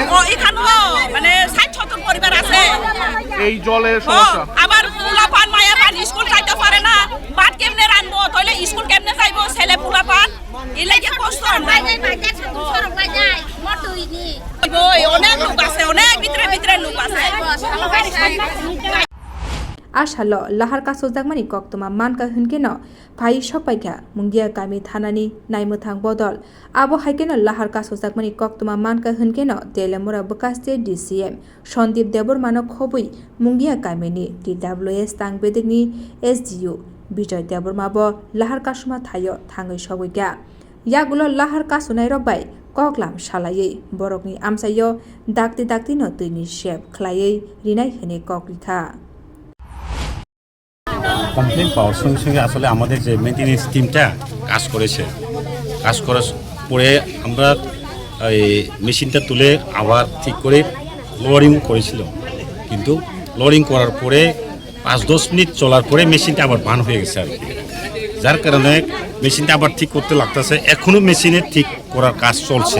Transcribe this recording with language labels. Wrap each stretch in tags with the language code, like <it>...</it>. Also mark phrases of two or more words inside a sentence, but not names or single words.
<bn>এখানে মানে 60-70 পরিবার আছে এই জলের সমস্যা আবার পোলাপান মায়াপান স্কুল যাইতে পারে না ভাত কেমনে রানবো তাহলে স্কুল কেমনে যাইবো ছেলে পোলাপান এই লাগে কষ্ট আমরা অনেক লোক আছে অনেক ভিতরে লোক আছে</bn> <trp>ashalo lahar kasojagmani Koktuma manka hinkeno phai sokpaikha mungia kami thanani naimmuthang bodol abo haikeno lahar kasojagmani Koktuma manka hinkeno Telemura bakaste DCM Sondip Debormano Khompui mungia kamini DWS tangbedikni SDU Bijoy Debormabo lahar kasuma thayo thangai sogoika yagulo lahar kasunai rokbai koklam salai borokni amsayo dakti no tuini shep khlai rinai hene koklika</trp> <bn>কমপ্লেন পাওয়ার সঙ্গে সঙ্গে আসলে আমাদের যে মেইনটেনেন্স টিমটা কাজ করার পরে আমরা এই মেশিনটা তুলে আবার ঠিক করে লোয়ারিং করেছিল কিন্তু লোয়ারিং করার পরে 5-10 মিনিট চলার পরে মেশিনটা আবার বান হয়ে গেছে আর কি যার কারণে মেশিনটা আবার ঠিক করতে লাগতেছে এখনো মেশিনের ঠিক করার কাজ চলছে</bn>